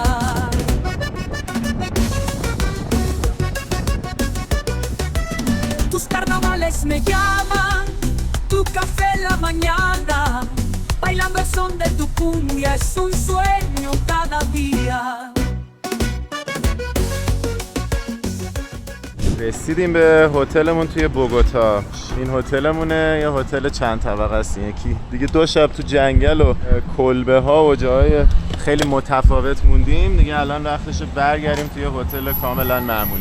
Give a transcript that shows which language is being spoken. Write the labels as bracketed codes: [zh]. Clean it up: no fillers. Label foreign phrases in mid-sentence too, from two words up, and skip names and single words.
[es] Tus carnavales me llaman, tu café en la mañana, bailando el son de tu cumbia es un sueño cada día. [fa] رسیدیم به هتلمون توی بوگوتا. این هتلمونه، یه هتل چند طبقه است. یکی دیگه 2 شب تو جنگل و کلبه ها و جای خیلی متفاوت موندیم. دیگه الان وقتشه برگردیم توی هتل کاملا معمولی.